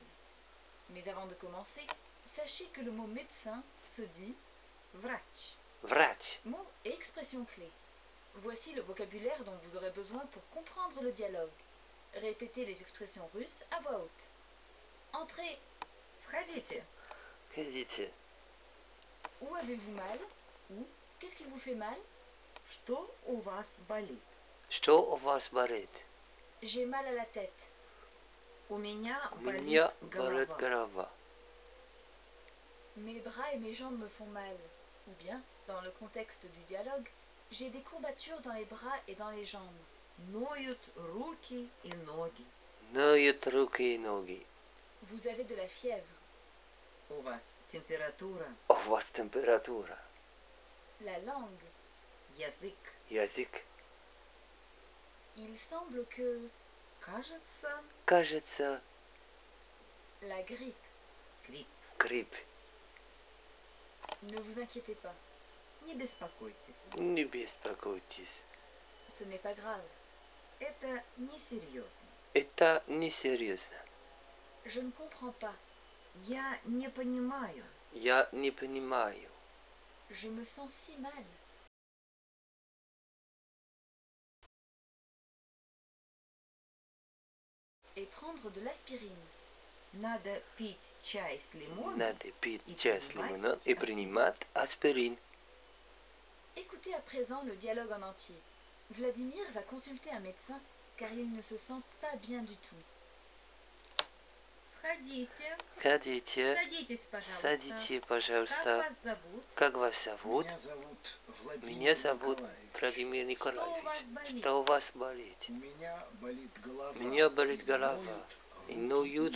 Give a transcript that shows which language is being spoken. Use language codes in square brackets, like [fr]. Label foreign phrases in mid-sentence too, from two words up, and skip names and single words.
[fr] Mais avant de commencer, sachez que le mot médecin se dit vrach. [ru] Врач. [fr] Mot et expression clé. Voici le vocabulaire dont vous aurez besoin pour comprendre le dialogue. Répétez les expressions russes à voix haute. Entrez. [ru] Входите. Ходите. [fr] Où avez-vous mal? Ou qu'est-ce qui vous fait mal? [ru] Что у вас болит? Что у вас болит? [fr] J'ai mal à la tête. [ru] У меня У болит меня болит голова. голова. [fr] Mes bras et mes jambes me font mal. Ou bien, dans le contexte du dialogue, j'ai des courbatures dans les bras et dans les jambes. [ru] Ноют руки и ноги. Ноют руки и ноги. [fr] Vous avez de la fièvre. [ru] У вас температура. У вас температура. [fr] La langue. [ru] Язык. Язык. [fr] Il semble que [ru] Кажется, Кажется, [fr] la grippe. [ru] грипп. грипп. [fr] Ne vous inquiétez pas, [ru] Не беспокойтесь. Не беспокойтесь. [fr] ce n'est pas grave. [ru] Это несерьезно. Это несерьезно. [fr] Je ne comprends pas. [ru] Я не понимаю. Я не понимаю. [fr] Je me sens si mal. Et prendre de l'aspirine. [ru] Надо пить чай с лимоном. Надо пить и чай с принимать лимоном и принимать аспирин. [fr] Écoutez à présent le dialogue en entier. Vladimir va consulter un médecin car il ne se sent pas bien du tout. [ru] Входите. Ходите, Садитесь, пожалуйста. садите, Как пожалуйста. вас зовут? Как вас зовут? Меня зовут Владимир Меня зовут Николаевич. Владимир Что у Николаевич. вас болит? Что у вас болит? У меня болит голова. У меня болит и голова. И ноют